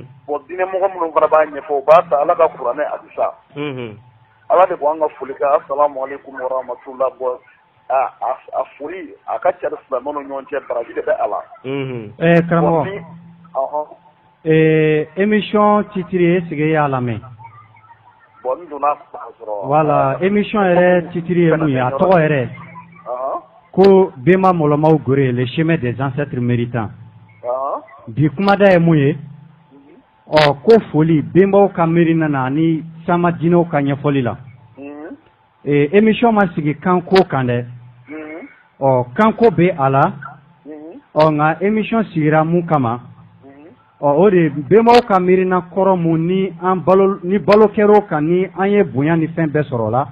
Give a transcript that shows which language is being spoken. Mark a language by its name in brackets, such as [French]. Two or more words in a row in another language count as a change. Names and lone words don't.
[Bambara] bon diinɛ mɔgɔ minnu fana b'a ɲɛfɔ o b'a ta ala ka kuranɛ hadisa. ala de ko an ka foli kɛ [Arabic] السلام عليكم ورحمة الله [Bambara] bɔ a foli a ka ca silamɛw ni ɲɔgɔn cɛ baraji de bɛ a la. karamɔgɔ [French] émission titre [Bambara] ye [French] est-ce que [Bambara] e y'a lamɛn. bon n donna sɔrɔ. voilà émission yɛrɛ titre ye mun ye a tɔgɔ yɛrɛ. ko Bema Mɔlɔmaw Gore [French] le chemin des ancêtres méritants. [Bambara] bi kumada ye mun ye. ko foli benbaw ka miirina na ani sama diinɛw ka ɲɛfɔli la. émission ma sigi kanko kan dɛ. kanko bɛ a la. nka émission sigira mun kama. o de benbaw ka miirina kɔrɔ mun ni balo kɛr'o kan ni an ye bonya ni fɛn bɛɛ sɔrɔ la.